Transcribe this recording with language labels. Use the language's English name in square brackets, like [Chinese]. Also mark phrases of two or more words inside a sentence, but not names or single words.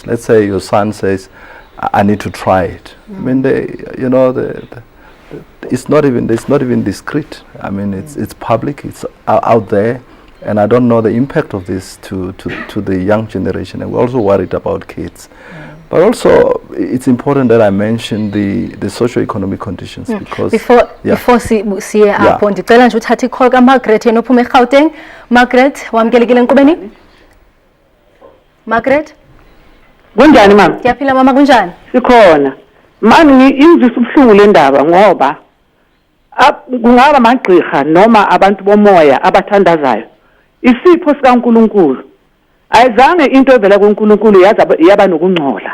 [English] Let's say your son says, I need to try it. I mean, it's not even discreet. I mean, it's public, it's out there. And I don't know the impact of this to the young generation. And we're also worried about kids. But also, it's important that I mention the socio-economic conditions because [Xhosa] before siye apho ndicela nje uthathe icall kaMargaret enophuma eGauteng. Margaret, wamkelekile enkqubeni? Margaret? Kunjani mama? [Zulu] Ngiyaphila mama, kunjani? Sikhona. Mani ingizisa ubuhlungu le ndaba ngoba kungaba amagqirha noma abantu bomoya abathandazayo. Isipho sikaNkulunkulu ayizange into evela kuNkulunkulu yaba nokungcola.